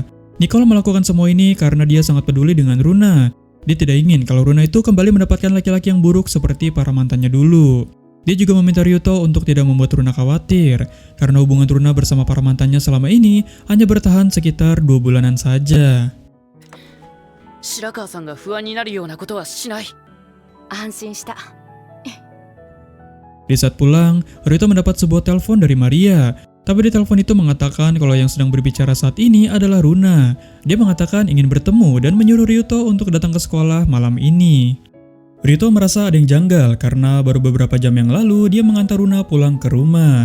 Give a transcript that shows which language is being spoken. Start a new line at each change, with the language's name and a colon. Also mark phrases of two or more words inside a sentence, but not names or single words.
Indonesian: Nicole melakukan semua ini karena dia sangat peduli dengan Runa. Dia tidak ingin kalau Runa itu kembali mendapatkan laki-laki yang buruk seperti para mantannya dulu. Dia juga meminta Ryuto untuk tidak membuat Runa khawatir, karena hubungan Runa bersama para mantannya selama ini hanya bertahan sekitar 2 bulanan saja.
Japanese: 白川さんが不安になるようなことはしない。安心した。
Indonesian: Di saat pulang, Ryuto mendapat sebuah telepon dari Maria. Tapi di telepon itu mengatakan kalau yang sedang berbicara saat ini adalah Runa. Dia mengatakan ingin bertemu dan menyuruh Ryuto untuk datang ke sekolah malam ini. Ryuto merasa ada yang janggal karena baru beberapa jam yang lalu dia mengantar Runa pulang ke rumah.